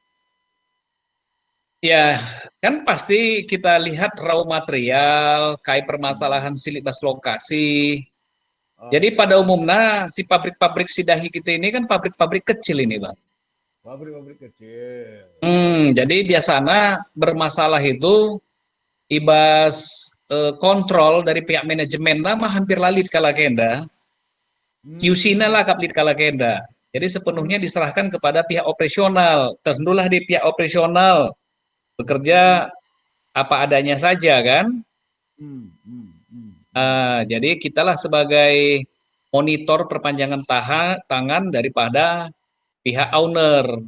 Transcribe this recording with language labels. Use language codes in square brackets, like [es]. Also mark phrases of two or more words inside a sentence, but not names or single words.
[id] Ya, kan pasti kita lihat raw material, kait permasalahan silibas lokasi. Jadi pada umumnya si pabrik-pabrik sidahi kita ini kan pabrik-pabrik kecil ini, Bang. Pabrik-pabrik kecil. Jadi biasanya bermasalah itu ibas kontrol dari pihak manajemen nama hampir [btx] lalit kala kenda. QC-na lah kaplit kala kenda. [id] Jadi sepenuhnya diserahkan kepada pihak operasional. Tentulah di pihak operasional bekerja apa adanya saja kan. Jadi kitalah sebagai monitor perpanjangan tangan daripada pihak owner.